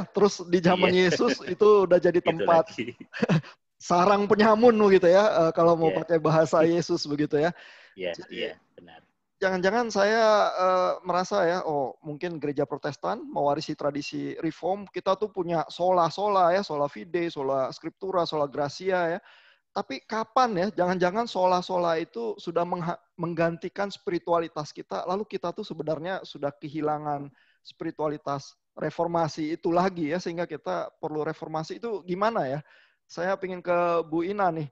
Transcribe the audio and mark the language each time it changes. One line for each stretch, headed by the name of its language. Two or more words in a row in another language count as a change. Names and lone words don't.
Indonesian: Terus di zaman Yesus itu udah jadi tempat sarang penyamun gitu ya. Kalau mau pakai bahasa Yesus begitu ya. Iya, benar. Jangan-jangan saya merasa ya, oh mungkin gereja Protestan mewarisi tradisi Reform, kita tuh punya sola ya,
Latin: sola fide, sola scriptura, sola gracia
Indonesian: ya. Tapi kapan ya, jangan-jangan sola itu sudah menggantikan spiritualitas kita, lalu kita tuh sebenarnya sudah kehilangan spiritualitas reformasi itu lagi ya, sehingga kita perlu reformasi itu gimana ya? Saya ingin ke Bu Ina nih.